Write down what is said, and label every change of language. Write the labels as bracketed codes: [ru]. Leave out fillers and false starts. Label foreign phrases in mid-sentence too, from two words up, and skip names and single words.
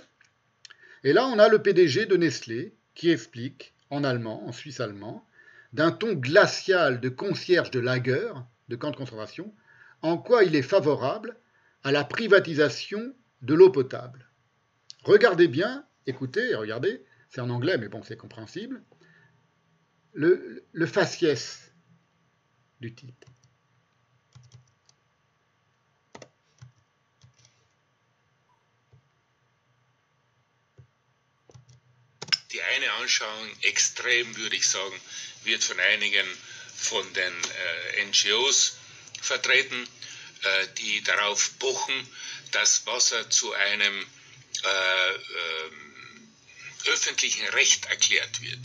[fr] Et là, on a le PDG de Nestlé qui explique en allemand, en suisse allemand, d'un ton glacial de concierge de lager, de camp de concentration, en quoi il est favorable à la privatisation de l'eau potable. Regardez bien, écoutez, regardez, c'est en anglais, mais bon, c'est compréhensible, le faciès du type. [de] Die eine Anschauung, extrem würde ich sagen, wird von einigen von den NGOs vertreten, die darauf pochen, dass Wasser zu einem öffentlichen Recht erklärt wird.